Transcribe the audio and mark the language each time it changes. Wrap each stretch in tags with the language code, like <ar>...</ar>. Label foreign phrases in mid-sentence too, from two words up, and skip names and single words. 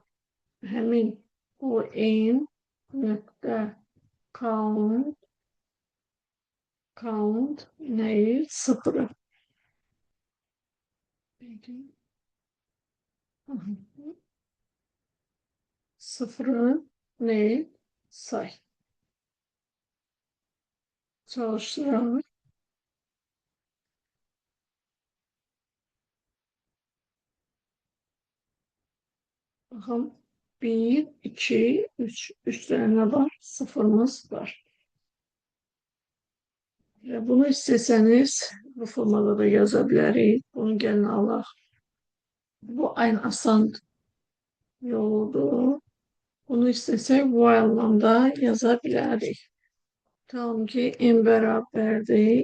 <az>Həmin o n nöqtə count nəyi? Sıfırı. Sıfırı neyi? Say.</az> <tr>Çalıştıralım. Bakalım. 1, 2, 3. 3 tane var.</tr> <az>Sıfırımız var. Bunu istəsəniz bu formada da yaza bilərik. Bunu gəlin alaq. Bu ən asan yoludur. Bunu istəsək while da yaza bilərik. Tam ki n bərabərdir.</az>